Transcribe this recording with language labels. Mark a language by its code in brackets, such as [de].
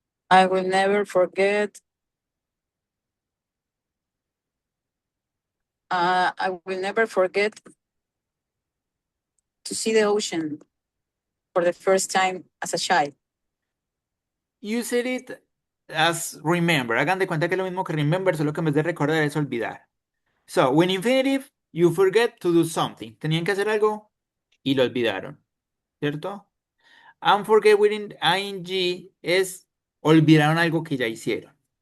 [en] I will never forget. I will never forget to see the ocean for the first time as a child. You said it as remember. [es] Hagan de cuenta que es lo mismo que remember, solo que en vez de recordar es olvidar. [en] So, when infinitive, you forget to do something. [es] Tenían que hacer algo y lo olvidaron. ¿Cierto? [en] And forget with ing [es] es olvidaron algo que ya hicieron.